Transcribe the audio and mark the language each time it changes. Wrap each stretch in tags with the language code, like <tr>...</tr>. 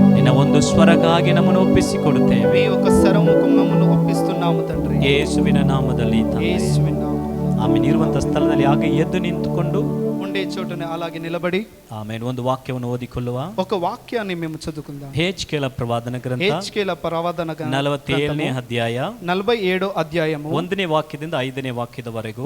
<kn>ನಿನ್ನ ಒಂದು ಸ್ವರಕ್ಕಾಗಿ ನಮ್ಮನ್ನು ಒಪ್ಪಿಸಿಕೊಡುತ್ತೇವೆ.</kn> <te>మీ ఒక స్వరముకు మమ్మల్ని ఒప్పిస్తున్నాము తండ్రి,</te> <kn>ಯೇಸುವಿನ ನಾಮದಲ್ಲಿ ತಂದೆ.</kn> <te>యేసువిన్ నామములో.</te> <kn>ಆಮೇಲೆ ಇರುವಂತ ಸ್ಥಳದಲ್ಲಿ ಹಾಗೆ ಎದ್ದು ನಿಂತುಕೊಂಡು</kn> <te>ఉండే చోటనే అలాగే నిలబడి</te> <kn>ಆಮೇಲೆ ಒಂದು ವಾಕ್ಯವನ್ನು ಓದಿಕೊಳ್ಳುವ.</kn> <te>ఒక వాక్యాన్ని మేము చదువుకుందాం.</te> <kn>ಹೆಜ್ಕೇಲ ಪ್ರವಾದನ ಗ್ರಂಥ</kn> <te>హెజ్కేల ప్రవాదన</te> <kn>47ನೇ ಅಧ್ಯಾಯ</kn> <te>47వ అధ్యాయము</te> <kn>1ನೇ ವಾಕ್ಯದಿಂದ 5ನೇ ವಾಕ್ಯದವರೆಗೂ.</kn>